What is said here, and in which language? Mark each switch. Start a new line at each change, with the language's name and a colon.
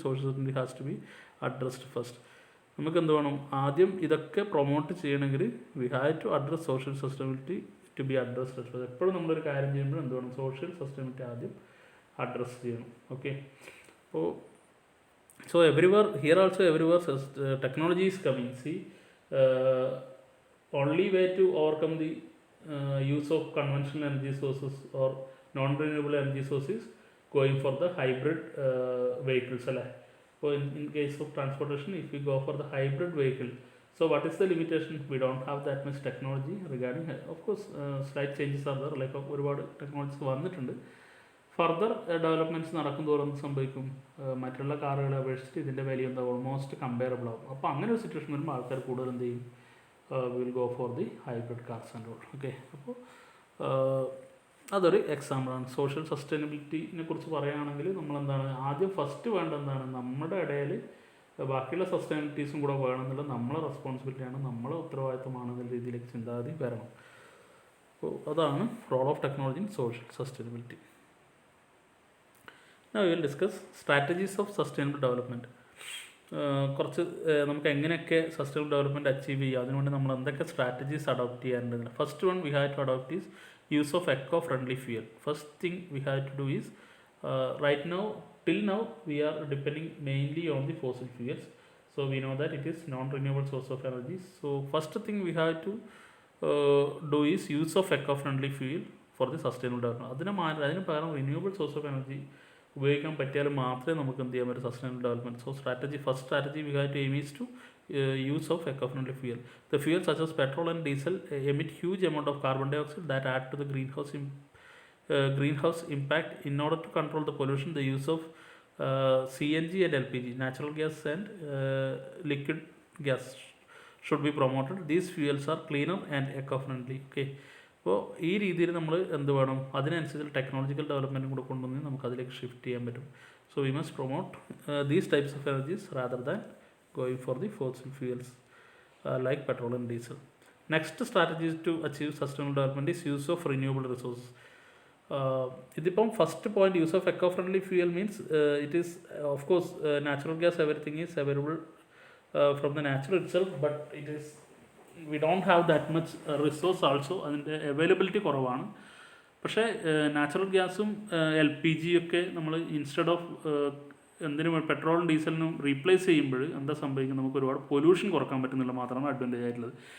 English: Social sustainability has to be addressed first.
Malayalam: നമുക്ക് എന്ത് വേണം, ആദ്യം ഇതൊക്കെ പ്രൊമോട്ട് ചെയ്യണമെങ്കിൽ
English: We have to address social sustainability to be addressed first.
Malayalam: എപ്പോഴും നമ്മളൊരു കാര്യം ചെയ്യുമ്പോൾ എന്ത് വേണം, സോഷ്യൽ സസ്റ്റൈനബിലിറ്റി ആദ്യം അഡ്രസ്സ് ചെയ്യണം.
English: Okay, അപ്പോൾ so here also everywhere technology is coming. See, only way to overcome the use of conventional energy sources or non-renewable energy sources going for the hybrid vehicles. So in case of transportation, if we go for the hybrid vehicle, so what is the limitation? We don't have that much technology regarding, of course slight changes are there, like
Malayalam: ഒരുപാട് technologies വന്നിട്ടുണ്ട്. Further developments നടക്കുന്തോറും സംഭവിക്കും, മറ്റുള്ള കാറുകളെ അപേക്ഷിച്ചിട്ട് ഇതിൻ്റെ വില എന്താ almost comparable ആവും. അപ്പോൾ അങ്ങനെ ഒരു സിറ്റുവേഷൻ വരുമ്പോൾ ആൾക്കാർ കൂടുതൽ എന്ത് ചെയ്യും,
English: Will go for the hybrid cars and all.
Malayalam: Okay, അപ്പോൾ അതൊരു എക്സാമ്പിളാണ്. സോഷ്യൽ സസ്റ്റൈനബിലിറ്റിനെ കുറിച്ച് പറയുകയാണെങ്കിൽ നമ്മളെന്താണ്, ആദ്യം ഫസ്റ്റ് വേണ്ട എന്താണ്, നമ്മുടെ ഇടയിൽ ബാക്കിയുള്ള സസ്റ്റൈനബിലിറ്റീസും കൂടെ വേണമെന്നുള്ള നമ്മളെ റെസ്പോൺസിബിലിറ്റിയാണ്, നമ്മളെ ഉത്തരവാദിത്തമാണെന്നുള്ള രീതിയിലേക്ക് ചിന്താഗതി വരണം. അപ്പോൾ അതാണ്
English: Role of technology in social sustainability. Now we will discuss strategies of sustainable development.
Malayalam: കുറച്ച് നമുക്ക് എങ്ങനെയൊക്കെ സസ്റ്റൈനബിൾ ഡെവലപ്മെൻറ്റ് അച്ചീവ് ചെയ്യുക, അതിനുവേണ്ടി നമ്മൾ എന്തൊക്കെ സ്ട്രാറ്റജീസ് അഡോപ്റ്റ് ചെയ്യാറുണ്ട്.
English: First one we have to adopt is use of eco friendly fuel. First thing we have to do is, right now till now we are depending mainly on the fossil fuels, so we know that it is non-renewable source of energy. So first thing we have to do is use of eco-friendly fuel for the sustainable development.
Malayalam: അതിന് പകരം renewable source of energy ഉപയോഗിക്കാൻ പറ്റിയാലും മാത്രമേ നമുക്ക് എന്ത് ചെയ്യാൻ പറ്റും, sustainable development.
English: So first strategy we have to aim is to use of eco-friendly fuel. The fuels such as petrol and diesel emit huge amount of carbon dioxide that add to the greenhouse impact. In order to control the pollution, the use of CNG and LPG, natural gas and liquid gas, should be promoted. These fuels are cleaner and eco-friendly.
Malayalam: Okay, അപ്പോൾ ഈ രീതിയിൽ നമ്മൾ എന്ത് വേണം, അതിനനുസരിച്ച് technological ഡെവലപ്മെൻറ്റും കൂടെ കൊണ്ടുവന്ന് നമുക്ക് അതിലേക്ക് ഷിഫ്റ്റ് ചെയ്യാൻ പറ്റും.
English: So we must promote these types of energies rather than going for the fossil fuels like petrol and diesel. Next strategy to achieve sustainable development is use of renewable resources. ഇതിപ്പം first point, use of eco friendly fuel means it is of course natural gas, everything is available from the natural itself, but it is we don't have that much resource also,
Malayalam: അതിൻ്റെ availability കുറവാണ്. പക്ഷേ natural ഗ്യാസും LPG ഒക്കെ നമ്മൾ instead of എന്തിനും പെട്രോളും ഡീസലിനും replace ചെയ്യുമ്പോൾ എന്താ സംഭവിക്കുന്നത്, നമുക്ക് ഒരുപാട് പൊല്യൂഷൻ കുറക്കാൻ പറ്റുന്നില്ല മാത്രമാണ് അഡ്വാൻറ്റേജ് ആയിട്ടുള്ളത്.